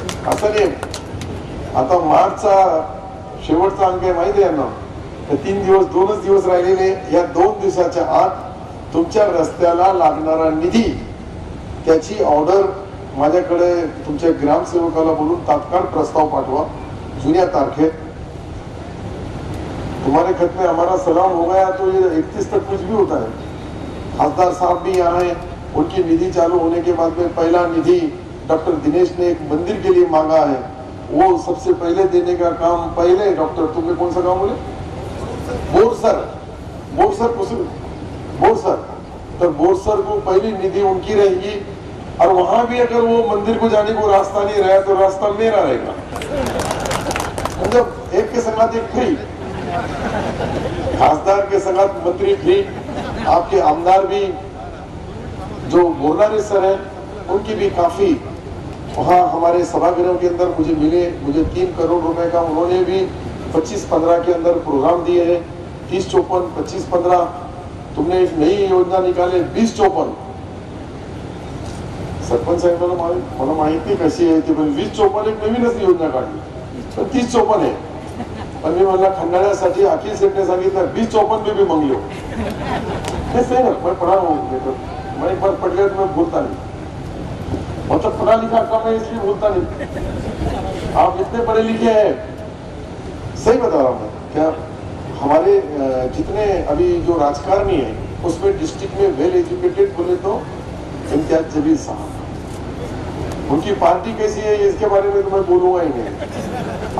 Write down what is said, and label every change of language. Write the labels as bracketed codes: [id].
[mr] असं नाही, आता मार्चचा शेवटचा अंक आहे माहिती आहे ना, 3 दिवस 2च दिवस राहिलेले, या 2 दिवसाच्या आत तुमच्या रस्त्याला लागणारा निधी त्याची ऑर्डर माझ्याकडे तुमच्या ग्रामसेवकाला बोलून तात्काळ प्रस्ताव पाठवा जुन्या तारखेत। [hi] तुम्हारे खत में हमारा सलाम हो गया तो ये 31 तक कुछ भी होता है। खासदार साहब भी यहाँ हैं, उनकी निधि चालू होने के बाद में पहला निधि डॉक्टर दिनेश ने एक मंदिर के लिए मांगा है, वो सबसे पहले देने का काम पहले डॉक्टर, तुमने कौन सा काम बोले, बोरसर तो बोरसर को पहली निधि उनकी रहेगी। और वहां भी अगर वो मंदिर को जाने को रास्ता नहीं रहा तो रास्ता मेरा रहेगा, मतलब एक के संगात एक फ्री, खासदार के संगात मंत्री फ्री। आपके आमदार भी जो बोरनारे सर है उनकी भी काफी वहाँ हमारे सभागृह के अंदर मुझे मिले, मुझे 3 करोड़ रुपए का उन्होंने भी 25-15 के अंदर प्रोग्राम दिए हैं, 30-54, 25-15। तुमने एक नई योजना निकाले [mr] 20-54, सरपंच साहेबांना मला माहिती कशी आहे ती, पण 20-54 एक नवीनच योजना काढली, पण 30-54 आहे. पण मी म्हणला खंडाळ्यासाठी अखिल सेठने सांगितलं [hi] 20-54 में भी मांग लो. सही ना, मैं पढ़ा हूँ, मैं एक बार पढ़ लिया तो मैं भूलता नहीं, मतलब पढ़ा लिखा कम है इसलिए भूलता नहीं. आप इतने पढ़े लिखे हैं, सही बता रहा हूँ क्या, हमारे जितने अभी जो राजकारणी है उसमें डिस्ट्रिक्ट में वेल एजुकेटेड बोले तो इम्तियाज जलील साहब, उनकी पार्टी कैसी है इसके बारे में तो मैं बोलूंगा ही नहीं.